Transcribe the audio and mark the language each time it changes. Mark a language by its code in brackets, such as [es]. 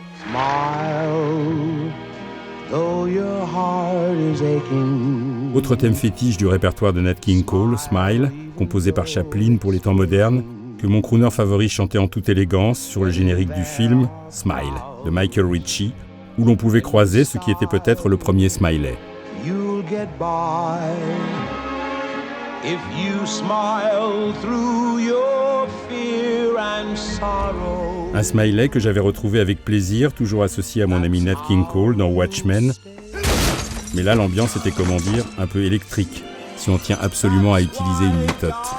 [en] Smile, though your heart is aching. [fr] Autre thème fétiche du répertoire de Nat King Cole, Smile, composé par Chaplin pour les temps modernes, que mon crooner favori chantait en toute élégance sur le générique du film Smile de Michael Ritchie, où l'on pouvait croiser ce qui était peut-être le premier Smiley. [en] You'll get by if you smile through your fear and sorrow. [fr] Un smiley que j'avais retrouvé avec plaisir, toujours associé à mon ami Nat King Cole dans Watchmen. Mais là, l'ambiance était, comment dire, un peu électrique, si on tient absolument à utiliser une litote.